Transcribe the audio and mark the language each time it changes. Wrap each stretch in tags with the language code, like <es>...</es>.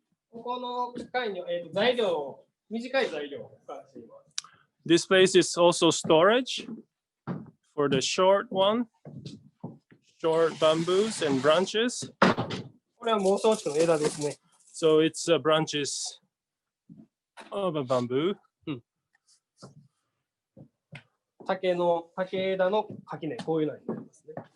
<ja>ここの機械に材料、短い材料を保管しています。</ja> <en>This place is also storage for the short bamboos and branches.</en> <ja>これは孟宗竹の枝ですね。</ja> <en>So it's branches of a bamboo.</en> <ja>竹枝の垣根、こういうのになりますね。</ja>